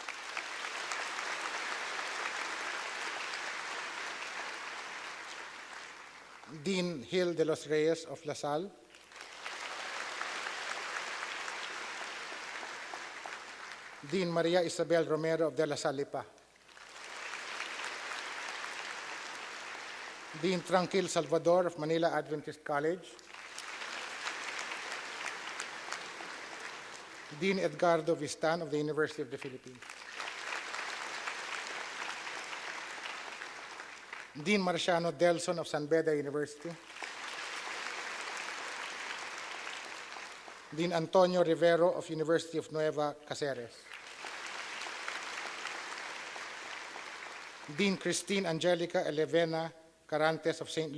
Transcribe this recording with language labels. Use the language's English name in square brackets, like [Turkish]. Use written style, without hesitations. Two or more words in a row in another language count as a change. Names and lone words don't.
[English] Dean Gil de los Reyes of La Salle. Dean Maria Isabel Romero of De La Salle Lipa. Dean Tranquil Salvador of Manila Adventist College. Dean Edgardo Vistan of the University of the Philippines. Dean Marciano Delson of San Beda University. Dean Antonio Rivero of University of Nueva Cáceres. Dean Christine Angelica Elevena Carantes of St.